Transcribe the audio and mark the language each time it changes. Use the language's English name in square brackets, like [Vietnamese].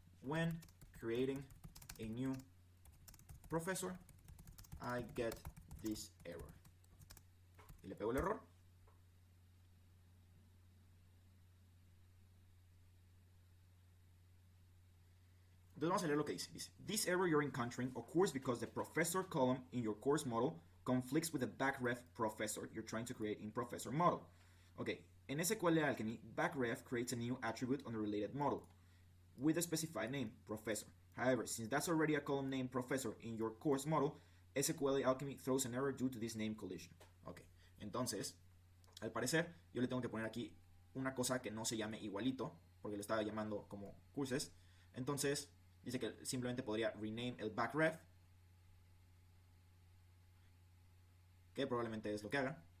[English] When creating a new professor, I get this error. [Spanish] Y le pego el error. Entonces vamos a leer lo que dice. Dice, [English] this error you're encountering occurs because the professor column in your course model conflicts with the backref professor you're trying to create in professor model. Ok, en SQLAlchemy, backref creates a new attribute on the related model with a specified name, professor. However, since that's already a column named professor in your course model, SQLAlchemy throws an error due to this name collision. [Spanish] Ok, entonces, al parecer, yo le tengo que poner aquí una cosa que no se llame igualito, porque lo estaba llamando como courses. Entonces, dice que simplemente podría rename el backref, que probablemente es lo que haga.